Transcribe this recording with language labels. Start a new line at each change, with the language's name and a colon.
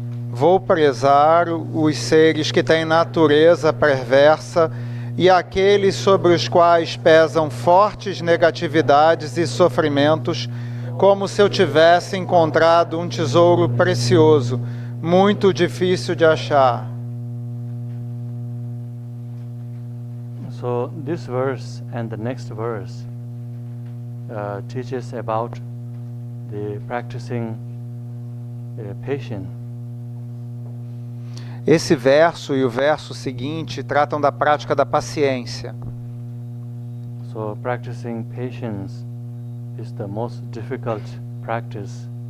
Portuguese: Vou prezar os seres que têm natureza perversa e aqueles sobre os quais pesam fortes negatividades e sofrimentos, como se eu tivesse encontrado um tesouro precioso, muito difícil de achar.
English: So this verse and the next verse teaches about the practicing patience.
Portuguese: Esse verso e o verso seguinte tratam da prática da paciência.
English: So practicing patience is the most difficult practice.